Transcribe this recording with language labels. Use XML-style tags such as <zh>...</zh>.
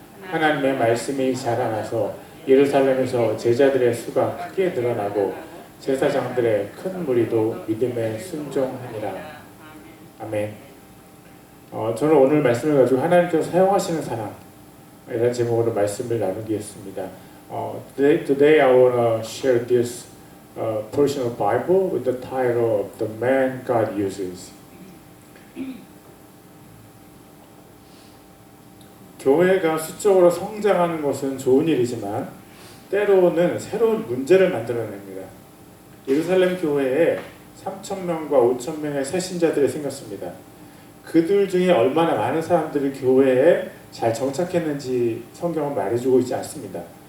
<ko>하나님의 말씀이 자라나서 예루살렘에서 제자들의 수가 크게 늘어나고 제사장들의 큰 무리도 믿음에 순종하니라. 아멘. 저는 오늘 말씀을 가지고 하나님께서 사용하시는 사람이라는 제목으로 말씀을 나누겠습니다.</ko> <en>Today I want to share this portion of Bible with the title of The Man God Uses.</en> <ko>교회가 수적으로 성장하는 것은 좋은 일이지만 때로는 새로운 문제를 만들어냅니다. 예루살렘 교회에 3,000명과 5,000명의 새 신자들이 생겼습니다. 그들 중에 얼마나 많은 사람들이 교회에 잘 정착했는지 성경은 말해주고 있지 않습니다.</ko>